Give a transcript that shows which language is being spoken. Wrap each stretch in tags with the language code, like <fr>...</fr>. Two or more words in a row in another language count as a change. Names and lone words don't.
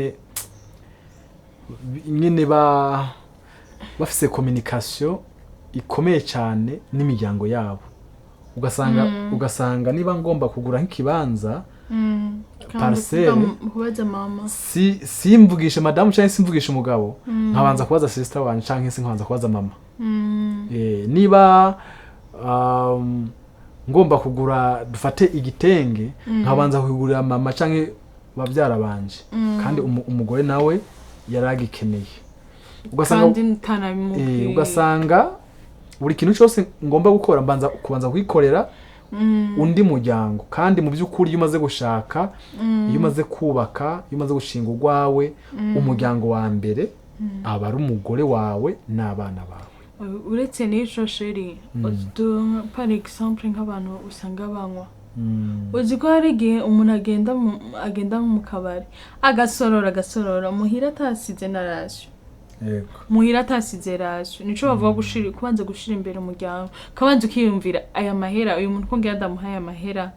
<rw>nyene bafise communication ikomeye cyane n'imiryango yabo ugasanga niba ngomba kugura nk'ikibanza parcelle simvugisha madamu canke simvugisha umugabo nkabanza kubaza sister wanje canke se nkabanza kubaza mama niba ngomba kugura dufate igitenge nkabanza kugura mama canke bavyara banje kandi umugore nawe yaragikeneye ugasanga buri kintu cyose ngomba gukora kubanza kwikorera undi muryango kandi mu by'ukuri iyo umaze gushaka iyo umaze kubaka iyo umaze gushinga urwawe umuryango wa mbere aba ari umugore wawe n'abana bawe.</rw> <rn>Uretse n'icyo sheri</rn> <fr>par exemple</fr> <rn>nk'abantu usanga banywa uzi ko hari igihe umuntu agenda mu kabari agasorora muhira atasize na rasiyo muhira atasize rasiyo nico bavuga kubanza gushira imbere umuryango kabanza ukiyumvira aya mahera uyu muntu ko ngiye ndamuhaye amahera</rn>